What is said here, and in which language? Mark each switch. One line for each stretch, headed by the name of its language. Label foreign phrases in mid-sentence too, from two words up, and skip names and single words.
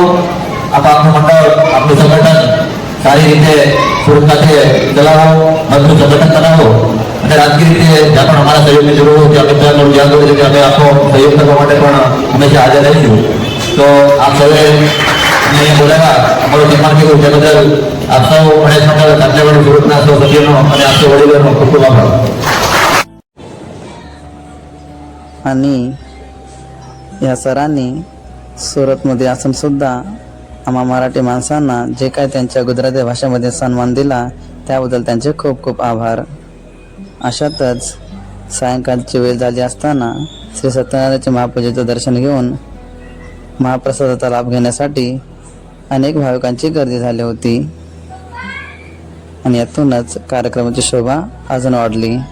Gujarati: આપ આપનું મંડળ, આપનું સંગઠન સારી રીતે સુરત ખાતે ચલાવો, મજબૂત સંગઠન બનાવો અને રાજકીય રીતે જ્યાં પણ અમારા સહયોગની જરૂર હોય ત્યાં અમિતભાઈ જ્યાં કરી કે અમે આપનો સહયોગ કરવા માટે પણ હંમેશા હાજર રહીશું. તો આપ સૌએ અહીંયા બોલાવ્યા, અમારું સન્માન કર્યું તે બદલ આપ સૌ ગણેશ મંડળ રાજ્યવાડી સુરતના સૌ સભ્યોનો અને આપ સૌ વડીલોનો ખૂબ ખૂબ આભાર.
Marathi: आणि या सरांनी सुरतमध्ये असून सुद्धा आम्हा मराठी माणसांना जे काय त्यांच्या गुजराती भाषेमध्ये सन्मान दिला त्याबद्दल त्यांचे खूप खूप आभार. अशातच सायंकाळची वेळ झाली असताना श्री सत्यनारायणाचे महापूजेचं दर्शन घेऊन महाप्रसादाचा लाभ घेण्यासाठी अनेक भाविकांची गर्दी झाली होती आणि यातूनच कार्यक्रमाची शोभा अजून वाढली.